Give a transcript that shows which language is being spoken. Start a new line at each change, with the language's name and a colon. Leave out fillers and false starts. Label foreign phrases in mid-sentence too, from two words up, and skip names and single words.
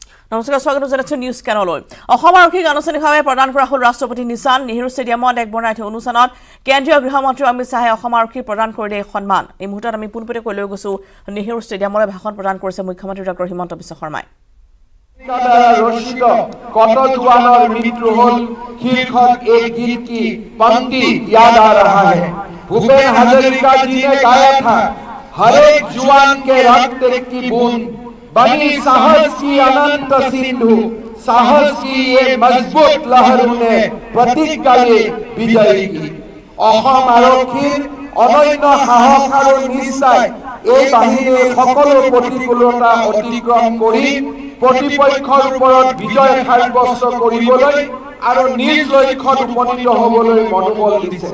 Assamese: নমস্কাৰ স্বাগত জনাইছো নিউজ কেনলৈ অসম আৰক্ষীক আনুষ্ঠানিকভাৱে প্ৰদান কৰা হ'ল ৰাষ্ট্ৰপতি নিশান নেহৰু ষ্টেডিয়ামত এক বৰ্ণাঢ্য অনুষ্ঠানত কেন্দ্ৰীয় গৃহমন্ত্ৰী অমিত শাহে অসম আৰক্ষীক প্ৰদান কৰিলে সন্মান এই মুহূৰ্তত আমি পোনপটীয়াকৈ লৈ গৈছো নেহৰু ষ্টেডিয়ামলৈ ভাষণ প্ৰদান কৰিছে মুখ্যমন্ত্ৰী ডক্টৰ হিমন্ত বিশ্ব শৰ্মাই
Hindi: कत जवानों मृत्यु होल शीर्षक एक गीत की पंक्ति याद आ रहा है। भूपेन हजारिका जी ने गाया था, हर एक जवान के रक्त की बूंद बनी साहस की अनंत सिंधु, साहस की ये मजबूत लहरों ने प्रतिज्ञा लिए विजयी की।
Assamese: অসম আৰক্ষীৰ অনন্য সাহস আৰু নিষ্ঠাই এই বাহিনীৰ সকলো প্ৰতিকূলতা অতিক্ৰম কৰি প্ৰতিপক্ষৰ ওপৰত বিজয় সাব্যস্ত কৰিবলৈ আৰু নিজ লক্ষ্যত উপনীত হ'বলৈ মনোবল দিছে।